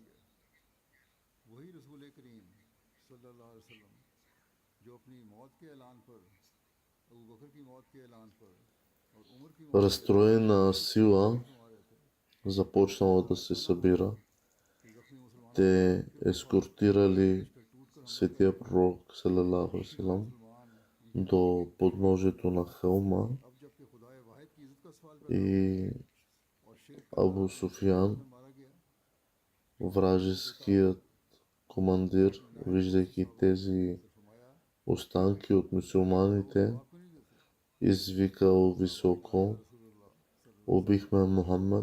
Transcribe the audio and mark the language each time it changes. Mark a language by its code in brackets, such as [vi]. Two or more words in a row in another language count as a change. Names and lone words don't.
[bg] Разстроена сила започнала да се събира. Те ескортирали светия пророк [ar] صلى الله عليه وسلم [bg] до подножието на хълма и Абу Суфиян, вражеският командир, виждайки тези останки от мюсюлманите, извикал високо: убихме Мухаммад.